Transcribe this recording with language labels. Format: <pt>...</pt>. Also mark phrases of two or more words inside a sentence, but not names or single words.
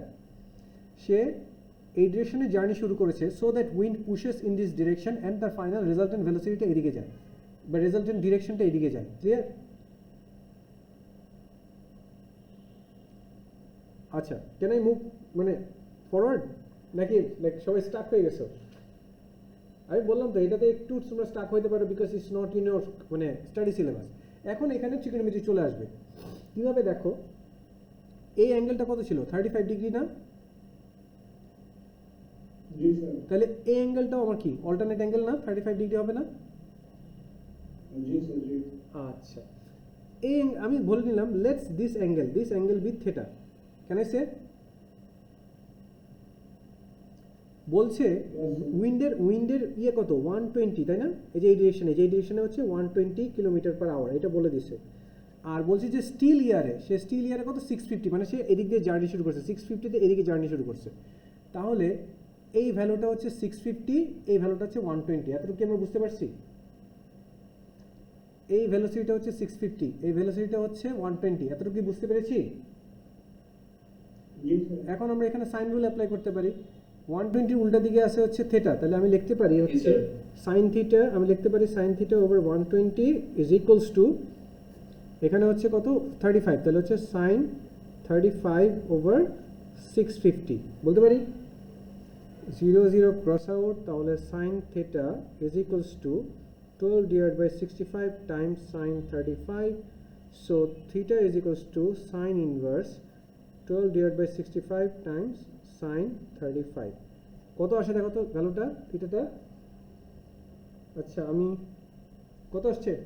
<bn>সে এই ডিরেকশনে জার্নি শুরু করেছে,</bn> <en>so that wind pushes in this direction and</en> <bn>তার</bn> <en>final resultant</en> <bn>ভেলোসিটিটা এদিকে যায়, বা</bn> <en>resultant directionটা</en> <bn>এদিকে যায়। ক্লিয়ার? আচ্ছা,</bn> <en>can I move</en> <bn>মানে ফরওয়ার্ড, নাকি লাইক সবাই স্টাক হয়ে গেছো? আমি বললাম তো এটাতে একটু তোমরা স্টাক হইতে পারো,</bn> <en>because it's not in your</en> <bn>মানে</bn> <en>study syllabus.</en> <bn>এখন এখানে ট্রিগোনোমেট্রি চলে আসবে। কিভাবে দেখো, এই অ্যাঙ্গেলটা কত ছিল? 35 ডিগ্রি না? জি স্যার। তাহলে এই অ্যাঙ্গেলটাও আমার কি অল্টারনেট অ্যাঙ্গেল না? 35 ডিগ্রি হবে না? জি স্যার জি। আচ্ছা, এই আমি বলে নিলাম</bn> <en>let's this angle be theta. can I say?</en> <bn>বলছে উইন্ডের ইয়ে কত? 120, তাই না? এই যে এই ডিরেকশনে হচ্ছে 120</bn> <en>kilometer per hour,</en> <bn>এটা বলে দিছে। আর বলছে যে</bn> <en>still airে</en> <bn>কত? 650, মানে সে এদিক দিয়ে জার্নি শুরু করছে, 650-তে এদিকে জার্নি শুরু করছে। তাহলে এই ভ্যালুটা হচ্ছে 650, এই ভ্যালুটা হচ্ছে 120। এতটুকু কি আমরা বুঝতে পারছি? এই ভেলোসিটিটা হচ্ছে 650, এই ভেলোসিটিটা হচ্ছে 120, এতটুকু কি বুঝতে পেরেছি? জি স্যার। এখন আমরা এখানে</bn> <en>sine rule apply</en> <bn>করতে পারি। 120 উল্টা দিকে আছে হচ্ছে থিটা, তাহলে আমি লিখতে পারি হচ্ছে</bn> <en>sine theta,</en> <bn>আমি লিখতে পারি</bn> <en>sine theta over 120 is equals to,</en> <bn>এখানে হচ্ছে কত? 35, তাহলে হচ্ছে</bn> <en>sine 35 over 650</en> <bn>বলতে পারি।</bn> <en>0 0 cross out, তাহলে sine theta is equals to 12 divided by 65 times sin 35, so theta is equals to sin inverse 12 divided by 65 times sin 35।</en> <bn>কত আসে দেখো তো ভ্যালুটা থিটাটা? আচ্ছা, আমি কত আসছে?</bn>